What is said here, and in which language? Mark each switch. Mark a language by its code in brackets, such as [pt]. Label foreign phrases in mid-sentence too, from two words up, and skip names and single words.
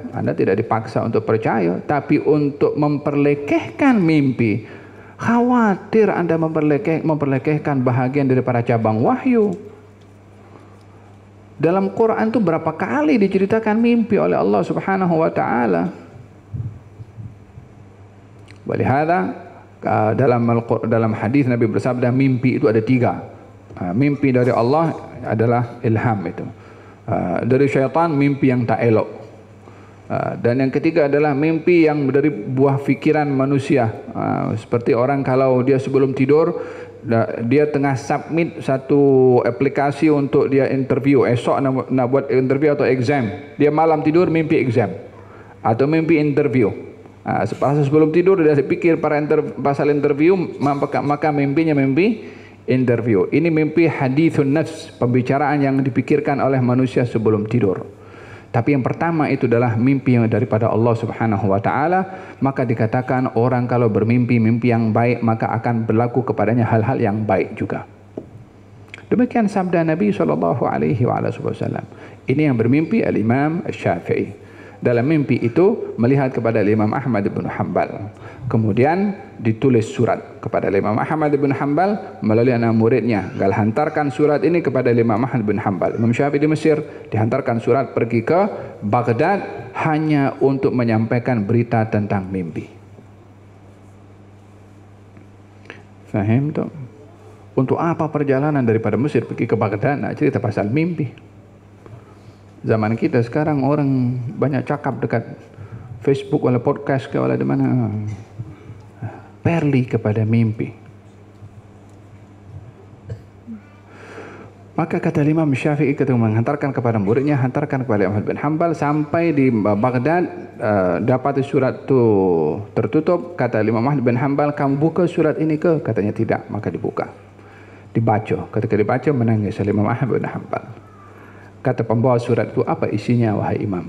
[ms] Anda tidak dipaksa untuk percaya. Tapi untuk memperlekehkan mimpi, khawatir Anda memperlekehkan bahagian daripada cabang wahyu. Dalam Quran itu berapa kali diceritakan mimpi oleh Allah [ar] سبحانه وتعالى. [ms] Walihada dalam hadis Nabi bersabda, mimpi itu ada 3. Mimpi dari Allah adalah ilham itu. Dari syaitan mimpi yang tak elok. Dan yang ketiga adalah mimpi yang dari buah fikiran manusia. Seperti orang kalau dia sebelum tidur, dia tengah submit satu aplikasi untuk dia interview, esok nak buat interview atau exam, dia malam tidur mimpi exam atau mimpi interview. Sebelum tidur dia fikir pasal interview, maka mimpinya mimpi interview. Ini mimpi [ar] حديث النفس, [ms] pembicaraan yang dipikirkan oleh manusia sebelum tidur. Tapi yang pertama itu adalah mimpi yang daripada Allah [ar] سبحانه وتعالى. [ms] Maka dikatakan orang kalau bermimpi mimpi yang baik, maka akan berlaku kepadanya hal-hal yang baik juga. Demikian sabda Nabi [ar] صلى الله عليه وسلم. [ms] Ini yang bermimpi Al-Imam Syafi'i. Dalam mimpi itu melihat kepada Imam Ahmad bin Hanbal. Kemudian ditulis surat kepada Imam Ahmad bin Hanbal melalui anak muridnya. Gal hantarkan surat ini kepada Imam Ahmad bin Hanbal. Imam Syafi'i di Mesir, dihantarkan surat pergi ke Baghdad hanya untuk menyampaikan berita tentang mimpi. Faham tak? Untuk apa perjalanan daripada Mesir pergi ke Baghdad nak cerita pasal mimpi? Zaman kita sekarang orang banyak cakap dekat Facebook wala podcast ke wala di mana. Perli kepada mimpi. Maka kata Imam Syafi'i ketika menghantarkan kepada muridnya, hantarkan kepada Ahmad bin Hanbal sampai di Baghdad, dapat surat itu tertutup. Kata Imam Ahmad bin Hanbal, kamu buka surat ini ke? Katanya tidak, maka dibuka. Dibaca, ketika dibaca menangis Imam Ahmad bin Hanbal. Kata pembawa surat itu, apa isinya wahai imam?